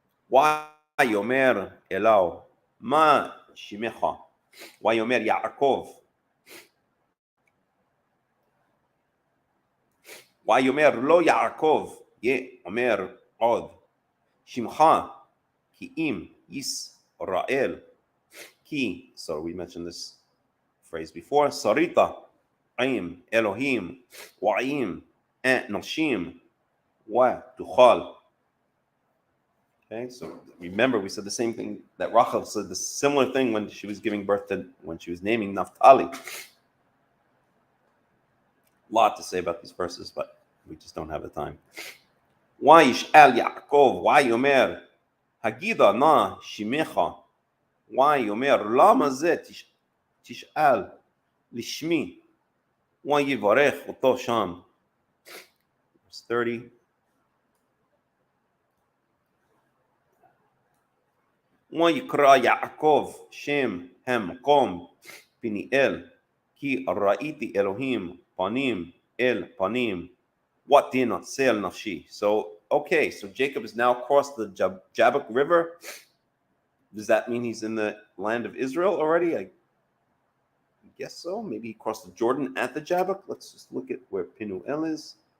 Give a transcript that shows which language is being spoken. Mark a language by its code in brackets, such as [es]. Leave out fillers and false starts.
[he] ויאמר אליו מה שמך ויאמר יעקב ויאמר לו יעקב יאמר עוד שמך כי אם ישראל כי, [en] so we mentioned this phrase before, [he] sarita עם אלוהים ועם אנשים ותוכל. [en] Okay, so remember we said the same thing that Rachel said, the similar thing when she was giving birth to, when she was naming Naphtali. A lot to say about these verses, but we just don't have the time. [he] וישאל יעקב ויאמר הגידה נא שמך ויאמר למה זה תשאל לשמי ויברך אותו שם. [en] Verse 30. [he] ויקרא יעקב שם המקום פניאל כי ראיתי אלוהים פנים אל פנים ותנצל נפשי. So [en] Okay, so Jacob has now crossed the Jabbok River. Does that mean he's in the land of Israel already? I guess so. Maybe he crossed the Jordan at the Jabbok. Let's just look at where Penuel is.